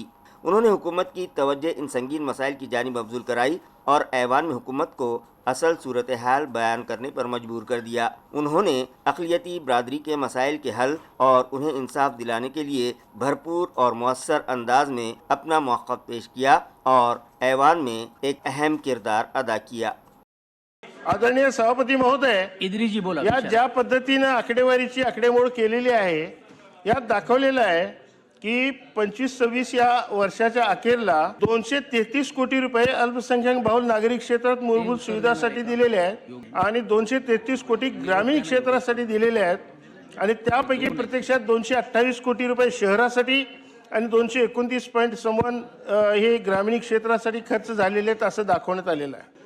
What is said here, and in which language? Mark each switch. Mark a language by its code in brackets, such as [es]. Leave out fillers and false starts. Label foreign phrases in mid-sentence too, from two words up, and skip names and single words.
[ur] انہوں نے حکومت کی توجہ ان سنگین مسائل کی جانب مبذول کرائی اور ایوان میں حکومت کو اصل صورتحال بیان کرنے پر مجبور کر دیا۔ انہوں نے اقلیتی برادری کے مسائل کے حل اور انہیں انصاف دلانے کے لیے بھرپور اور مؤثر انداز میں اپنا موقف پیش کیا اور ایوان میں ایک اہم کردار ادا کیا۔ [mr] आदरणीय सभापती महोदय, इद्रीजी बोला या ज्या पद्धतीने आकडेवारीची आकडेमोड केलेली आहे यात दाखवलेलं आहे की 25-26 या वर्षाच्या अखेरला 233 कोटी रुपये अल्पसंख्याक बहुल नागरिक क्षेत्रात मूलभूत सुविधांसाठी दिलेले आहेत आणि 233 कोटी ग्रामीण क्षेत्रासाठी दिलेले आहेत आणि त्यापैकी प्रत्यक्षात 228 कोटी रुपये शहरासाठी आणि 229.51 हे ग्रामीण क्षेत्रासाठी खर्च झालेले आहेत असं दाखवण्यात आलेलं आहे।